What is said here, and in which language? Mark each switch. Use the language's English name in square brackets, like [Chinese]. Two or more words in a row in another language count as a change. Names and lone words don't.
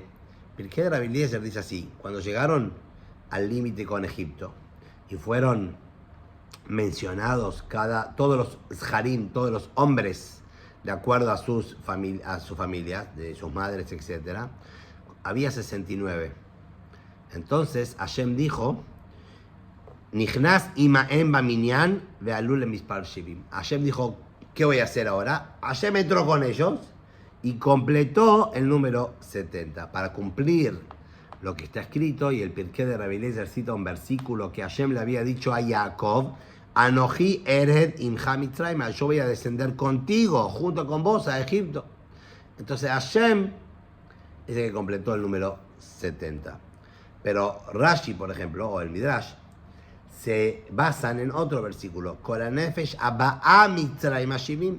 [Spanish] Pirkei de Rabbi Eliezer dice así: cuando llegaron al límite con Egipto y fueron mencionados todos los harim, todos los hombres, de acuerdo a sus familias, de sus madres, etc., había 69. Entonces Hashem dijo: [Hebrew] נכנס עמהם במנין ועלה מספר שבעים. [Spanish] Hashem dijo: ¿qué voy a hacer ahora? Hashem entró con ellos y completó el número 70 para cumplir lo que está escrito. Y el Pirkei de Rabbi Eliezer cita un versículo que Hashem le había dicho a Jacob: [Hebrew] אנכי ארד עמך מצרים, [Spanish] yo voy a descender contigo, junto con vos, a Egipto. Entonces Hashem es el que completó el número 70. Pero Rashi, por ejemplo, o el Midrash, se basan en otro versículo: [Hebrew] כל הנפש הבאה מצרים השבעים.